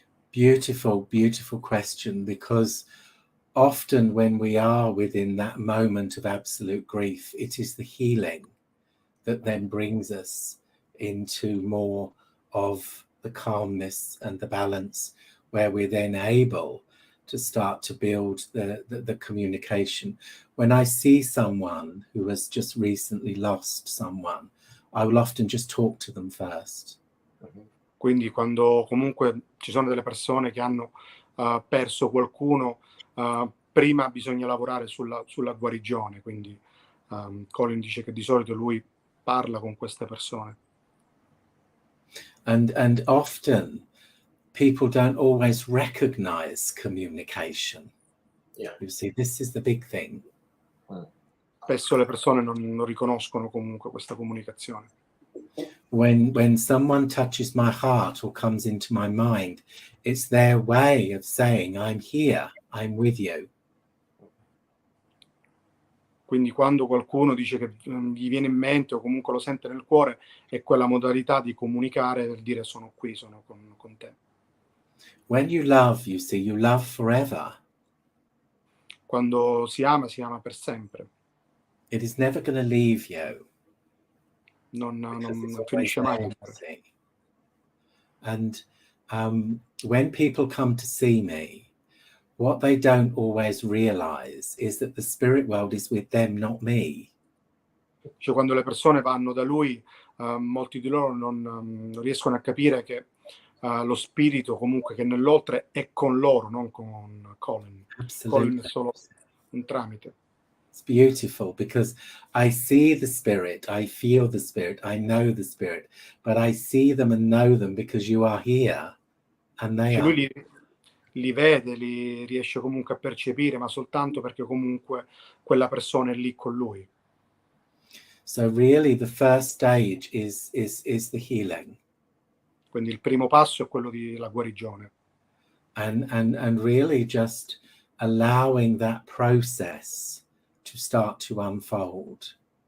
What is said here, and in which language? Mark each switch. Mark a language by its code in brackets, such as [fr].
[en] Beautiful, beautiful question, because often when we are within that moment of absolute grief, it is the healing that then brings us into more of the calmness and the balance, where we're then able to start to build the communication. When I see someone who has just recently lost someone, I will often just talk to them first. [it] Quindi quando comunque ci sono delle persone che hanno perso qualcuno, prima bisogna lavorare sulla guarigione. Quindi Colin dice che di solito lui parla con queste persone. [en] And often people don't always recognize communication. Yeah. You see, this is the big thing. [it] Spesso le persone non riconoscono comunque questa comunicazione. [en] When someone touches my heart or comes into my mind, it's their way of saying, I'm here, I'm with you. [it] Quindi quando qualcuno dice che gli viene in mente o comunque lo sente nel cuore, è quella modalità di comunicare, per dire sono qui, sono con te. [en] When you love, you see, you love forever. [it] Quando si ama per sempre. [en] It is never going to leave you. [it] Non [en] Because it's always [it] finisce mai. [en] there, you see. And when people come to see me, what they don't always realize is that the spirit world is with them, not me. [it] Cioè, quando le persone vanno da lui, molti di loro non riescono a capire che lo spirito comunque che nell'oltre è con loro, non con Colin. [en] Absolutely. [it] Colin è solo un tramite. [en] It's beautiful because I see the spirit, I feel the spirit, I know the spirit, but I see them and know them because you are here and they [it] Cioè, [en] are. [it] lui li vede, li riesce comunque a percepire, ma soltanto perché comunque quella persona è lì con lui. [en] So really the first stage is the healing. [it] Quindi il primo passo è quello della guarigione. And really just allowing that process to start to unfold.